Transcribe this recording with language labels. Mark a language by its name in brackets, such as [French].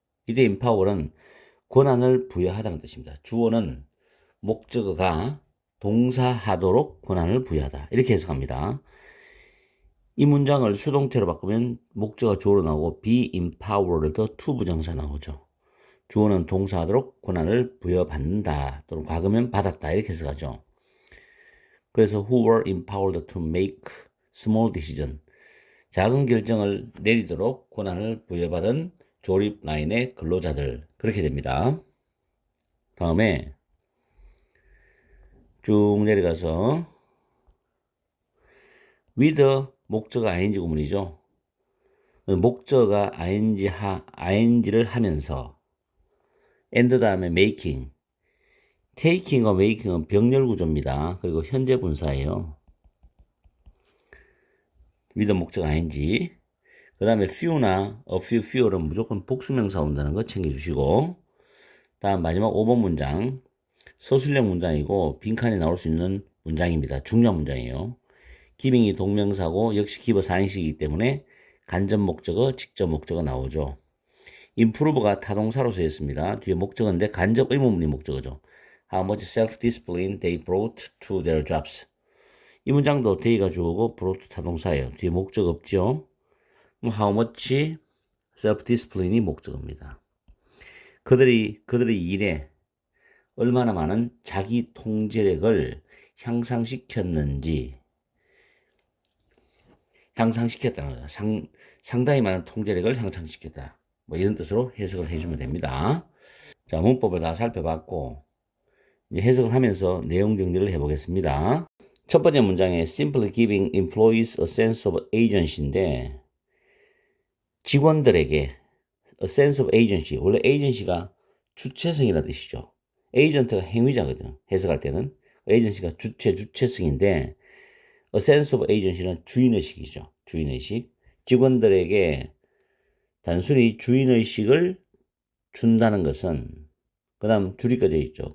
[Korean] 이때 empower은 권한을 부여하다는 뜻입니다. 주어는 목적어가 동사하도록 권한을 부여하다. 이렇게 해석합니다. 이 문장을 수동태로 바꾸면 목적어가 주어로 나오고 [English] be empowered to [Korean] 부정사 나오죠. 주어는 동사하도록 권한을 부여받는다. 또는 과거면 받았다. 이렇게 해석하죠. 그래서 [English] who were empowered to make small decision. [Korean] 작은 결정을 내리도록 권한을 부여받은 조립 라인의 근로자들. 그렇게 됩니다. 다음에 쭉 내려가서 with 목적어 ing 구문이죠. 목적어가 ing를 하면서 and 다음에 making. taking과 making은 병렬 구조입니다. 그리고 현재 분사예요. with 목적어 ing. 그 다음에 few나 a few는 무조건 복수명사 온다는 거 챙겨주시고, 다음 마지막 5번 문장 서술형 문장이고 빈칸에 나올 수 있는 문장입니다. 중요한 문장이에요. giving이 동명사고 역시 give 사행식이기 때문에 간접 목적어, 직접 목적어 나오죠. improve가 타동사로서 했습니다. 뒤에 목적어인데 간접 의문문이 목적어죠. [English] How much self-discipline they brought to their jobs. [Korean] 이 문장도 they가 주어고 brought 타동사예요. 뒤에 목적어 없죠. How much self-discipline이 목적어입니다. 그들의 일에 얼마나 많은 자기 통제력을 향상시켰다는 거죠. 상당히 많은 통제력을 향상시켰다. 뭐 이런 뜻으로 해석을 해주면 됩니다. 자, 문법을 다 살펴봤고 이제 해석을 하면서 내용 정리를 해보겠습니다. 첫 번째 문장에 [English] simply giving employees a sense of agency [Korean] 인데 직원들에게 a sense of agency, 원래 agency가 주체성이라는 뜻이죠. 에이전트가 행위자거든. 해석할 때는 agency가 주체성인데 [English] a sense of agency [Korean] 는 주인의식이죠. 주인의식. 직원들에게 단순히 주인의식을 준다는 것은 그 다음 줄이 꺼져 있죠.